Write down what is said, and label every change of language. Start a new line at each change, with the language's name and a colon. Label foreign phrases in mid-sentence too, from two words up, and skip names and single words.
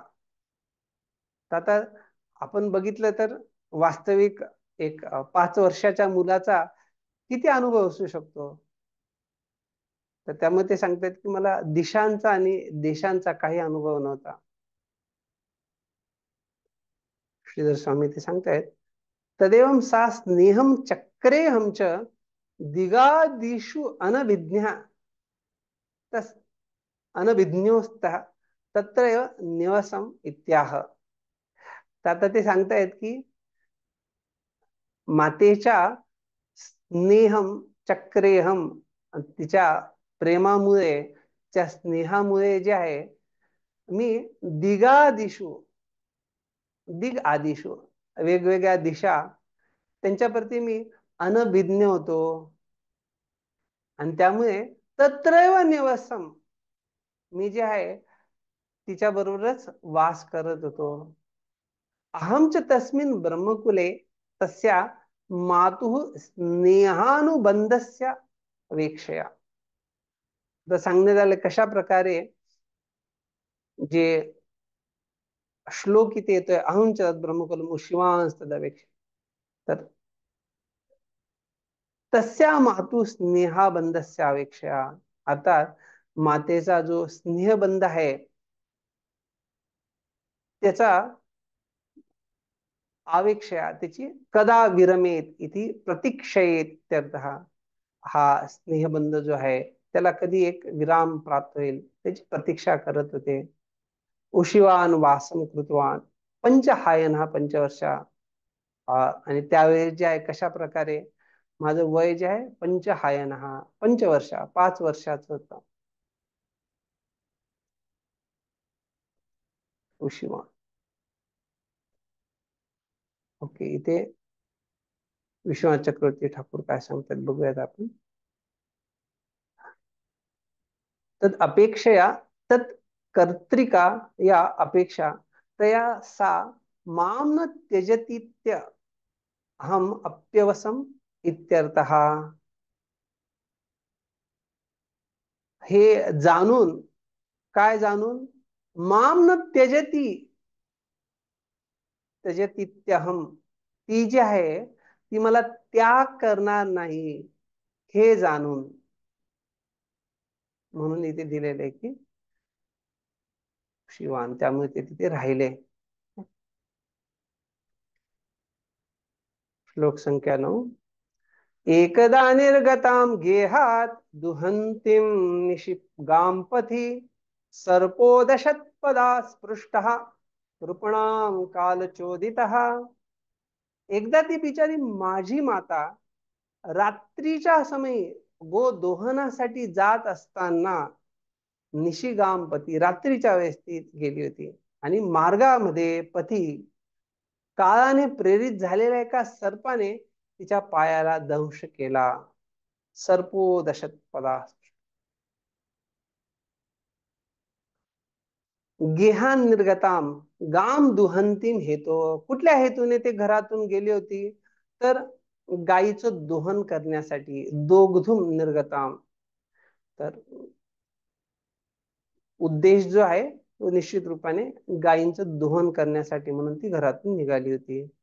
Marathi: आता आपण बघितलं तर वास्तविक एक 5 वर्षाच्या मुलाचा किती अनुभव असू शकतो. तर त्यामुळे ते सांगतात की मला दिशांचा आणि देशांचा काही अनुभव नव्हता. श्रीधर स्वामी ते सांगतायत
Sanskrit: तदेवं सा स्नेहम चक्रेहम च दिगादिषु अनभिज्ञा तस् अनभिज्ञोस्तः तत्रैव निवसम इत्याह.
Marathi: आता ते सांगतायत की मातेच्या
Sanskrit: स्नेहम चक्रेहम,
Marathi: तिच्या प्रेमामुळे, त्या स्नेहामुळे जे आहे मी दिगादिषु,
Sanskrit: दिग आदिषु
Marathi: वेगवेगळ्या दिशा त्यांच्याप्रती मी अनभिज्ञ होतो आणि त्यामुळे
Sanskrit: तत्रैव निवसम,
Marathi: मी जे आहे तिच्या बरोबरच वास करत होतो.
Sanskrit: अहमच तस्मिन् ब्रह्मकुले तस्या मातुः स्नेहानुबंधस्य अपेक्षया.
Marathi: तर सांगण्यात आलं कशा प्रकारे जे श्लोक इथे येतोय
Sanskrit: अहंच ब्रह्मकुलम उशिवांस्तदपेक्ष,
Marathi: तर
Sanskrit: तस्या मातु स्नेहाबंधस्य अपेक्षया,
Marathi: अर्थात मातेचा जो स्नेहबंध आहे त्याचा आवेक्षया, त्याची
Sanskrit: कदा विरमेत इति प्रतीक्षेत त्यर्थः.
Marathi: हा स्नेहबंध जो आहे त्याला कधी एक विराम प्राप्त होईल त्याची प्रतीक्षा करत होते.
Sanskrit: उशिवान वासम कृतवान पंचहायन,
Marathi: हा 5 वर्षा, आणि त्यावेळेस जे आहे कशा प्रकारे माझं वय जे आहे पंचहायन, हा 5 वर्षा 5 वर्षाचं होतं. उशिवान. ओके, इथे विश्वनाथ चक्रवर्ती ठाकूर काय सांगतात बघूयात आपण.
Sanskrit: तद अपेक्षया तत् कर्त्रिका या अपेक्षा तया सा माम न त्यजतीत्य हम अप्यवसम इत्यर्थः.
Marathi: हे जाणून, काय जाणून,
Sanskrit: माम न त्यजती त्यजतीत्यहम,
Marathi: ती जी आहे ती मला त्याग करणार नाही हे जाणून, म्हणून इथे दिलेलं आहे की शिवान, त्यामुळे ते तिथे राहिले. श्लोक संख्या 9.
Sanskrit: एकदा निर्गताम गेहात दुहंतीम निशिगाम पथी सर्पोदशत्पदा स्पृष्टः कृपणां कालचोदितः.
Marathi: एकदा ती बिचारी माझी माता रात्रीच्या समयी गो दोहनासाठी जात असताना निशिगामपती रात्रीच्या वेळेस ती गेली होती आणि मार्गामध्ये पती काळाने प्रेरित झालेल्या एका सर्पाने तिच्या पायाला दंश केला.
Sanskrit: सर्पो दशत्पदा. गेहान निर्गताम गाम दुहंतीम हेतो.
Marathi: कुठल्या हेतूने ते घरातून गेली होती? तर गायीचं दोहन करण्यासाठी.
Sanskrit: दोग्धुम निर्गताम.
Marathi: तर उद्देश जो आहे तो निश्चित रूपाने गायींचं दोहन करण्यासाठी म्हणून ती घरातून निघाली होती.